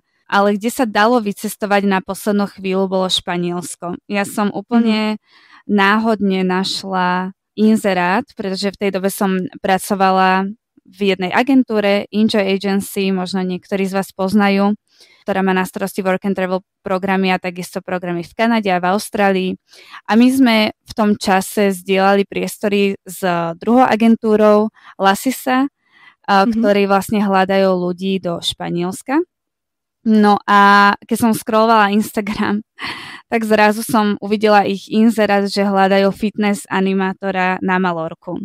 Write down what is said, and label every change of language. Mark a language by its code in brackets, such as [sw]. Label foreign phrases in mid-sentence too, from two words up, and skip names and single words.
[sk] Ale kde sa dalo vycestovať na poslednú chvíľu, bolo Španielsko. Ja som úplne náhodne našla inzerát, pretože v tej dobe som pracovala v jednej agentúre, Enjoy Agency, možno niektorí z vás poznajú, ktorá má na starosti [en] work and travel [sk] programy a takisto programy v Kanade a v Austrálii. A my sme v tom čase zdieľali priestory s druhou agentúrou Lasisa, ktorí vlastne hľadajú ľudí do Španielska. No a keď som scrollovala Instagram, tak zrazu som uvidela ich inzerát, že hľadajú fitness animátora na Malorku.